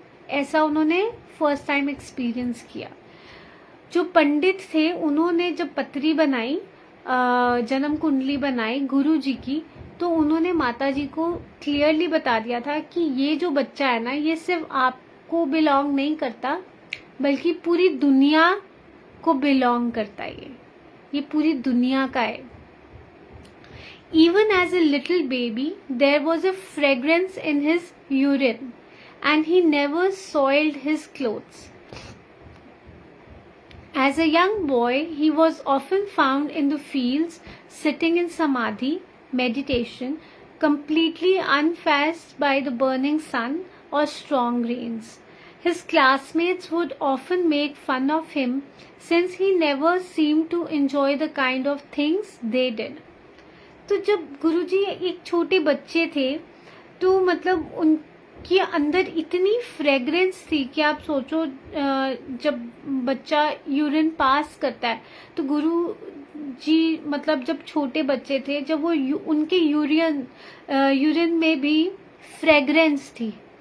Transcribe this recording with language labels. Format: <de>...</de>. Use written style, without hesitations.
<hi>ऐसा उन्होंने first time experience किया। जो पंडित थे उन्होंने जब पत्री बनाई, जन्म कुंडली बनाई गुरुजी की, तो उन्होंने माता जी को क्लियरली बता दिया था कि ये जो बच्चा है ना, ये सिर्फ आपको बिलोंग नहीं करता बल्कि पूरी दुनिया को बिलोंग करता है, ये पूरी दुनिया का है।</hi> <en>Even as a little baby, there was a fragrance in his urine, and he never soiled his clothes. As a young boy, he was often found in the fields, sitting in samadhi, meditation, completely unfazed by the burning sun or strong rains. His classmates would often make fun of him since he never seemed to enjoy the kind of things they did.</en> <hi>तो जब गुरुजी एक छोटे बच्चे थे तो मतलब उनके अंदर इतनी फ्रेग्रेंस थी कि आप सोचो, जब बच्चा यूरिन पास करता है तो गुरु जी मतलब जब छोटे बच्चे थे, जब वो उनके यूरिन में भी फ्रेग्रेंस थी।</hi>